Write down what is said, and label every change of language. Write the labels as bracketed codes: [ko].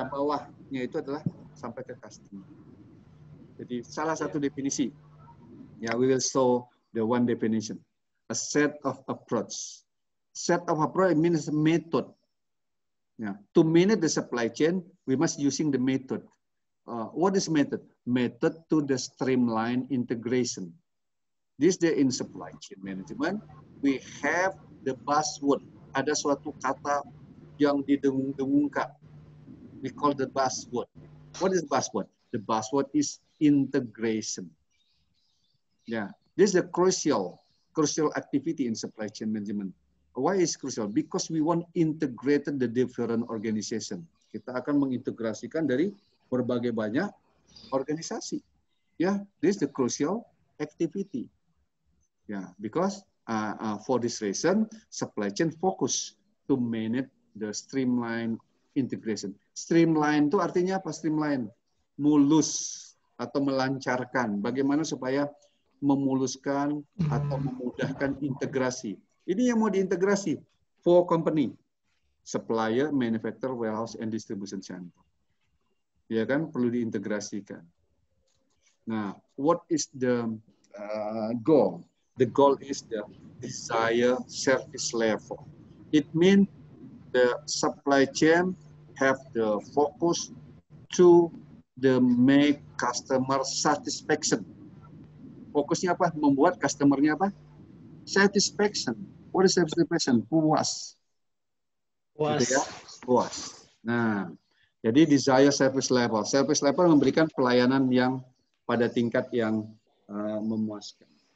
[id] Nah, bawahnya itu adalah sampai ke customer. Jadi salah satu definisi. [en] Ya, we will show the one definition. A set of approach. Set of approach means method. Yeah. To manage the supply chain, we must using the method. What is method? Method to the streamline integration. This day in supply chain management, we have the buzzword. [id] Ada suatu kata yang didengung-dengungkan. [en] We call the buzzword. What is buzzword? The buzzword is integration. Yeah, this is a crucial activity in supply chain management. Why is crucial? Because we want integrated the different organization. [id] Kita akan mengintegrasikan dari berbagai banyak organisasi. [en] Yeah, this is the crucial activity. Yeah, because for this reason, supply chain focus to manage the streamline integration. [id] Streamline itu artinya apa? Streamline, mulus atau melancarkan. Bagaimana supaya memuluskan atau memudahkan integrasi. Ini yang mau diintegrasi. [en] 4 company, supplier, manufacturer, warehouse, and distribution center. [id] Ya kan, perlu diintegrasikan. Nah, [en] what is the goal? The goal is the desired service level. It means the supply chain have the focus to the make customer satisfaction. [id] Fokusnya apa? Membuat customernya apa? [en] Satisfaction. What is satisfaction? [id] Puas. Puas. Gitu ya? Puas. Nah, jadi desire service level. Service level memberikan pelayanan yang pada tingkat yang memuaskan.